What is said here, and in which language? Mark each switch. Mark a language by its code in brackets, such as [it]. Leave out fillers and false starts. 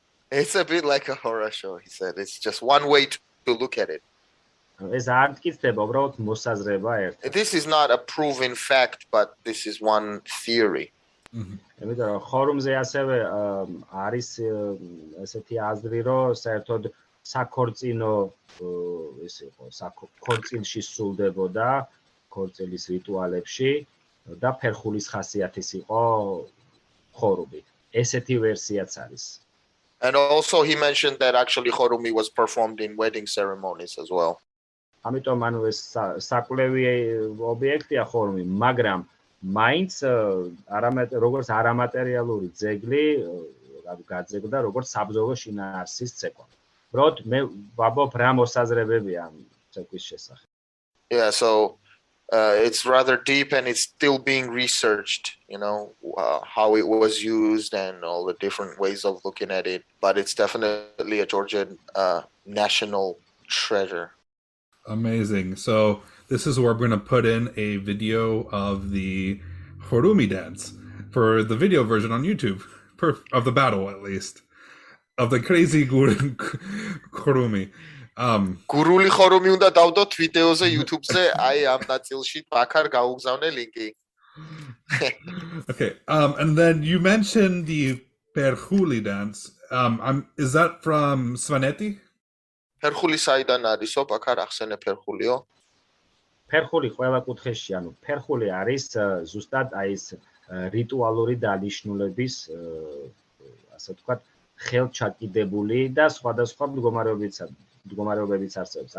[en] It's a bit like a horror show, he said. It's just one way to look at it. [ka] ეს არ მტკიცდება, უბრალოდ მოსაზრება ერთ. [en] This is not a proven fact, but this is one theory. [ka] იმიტომ რომ ხორუმზე ასევე არის ესეთი აზრი, რომ საერთოდ საქორწინო ეს იყო, საქორწილში სრულდებოდა ქორწილის რიტუალებში და ფერხულის ხასიათის იყო ხორუმი. ესეთი ვერსიაც არის. [en] And also he mentioned that actually Chorumi was performed in wedding ceremonies as well. [ka] ამიტომ ანუ ეს საკვლევი ობიექტია ხორუმი, მაგრამ მაინც როგორც არამატერიალური ძეგლი გაძეგდა როგორც საბრძოლო შინაარსის ცეკვა. უბრალოდ მე ვაბობ რა მოსაზრებებია ამ ცეკვის შესახებ. [en] Yeah, so it's rather deep and it's still being researched, how it was used and all the different ways of looking at it. But it's definitely a Georgian national treasure. Amazing. So this is where we're going to put in a video of the Chorumi dance for the video version on YouTube, of the battle at least, of the crazy Chorumi. [ka] Guruli Chorumi უნდა დავდოთ ვიდეოზე YouTube-ზე, აი ამ ნაწილში Bakar გაუგზავნე ლინკი. [en] Okay. And then you mentioned the Perhuli dance. Is that from Svaneti? [ka] Perhuli საიდან არისო, Bakar ახსენე Perhuliო? ფერხული ყველა კუთხეში, ანუ ფერხული არის ზუსტად აი ეს რიტუალური დანიშნულების, ასე ვთქვათ, ხელჩაკიდებული და სხვადასხვა მდგომარეობებიც არსებობს.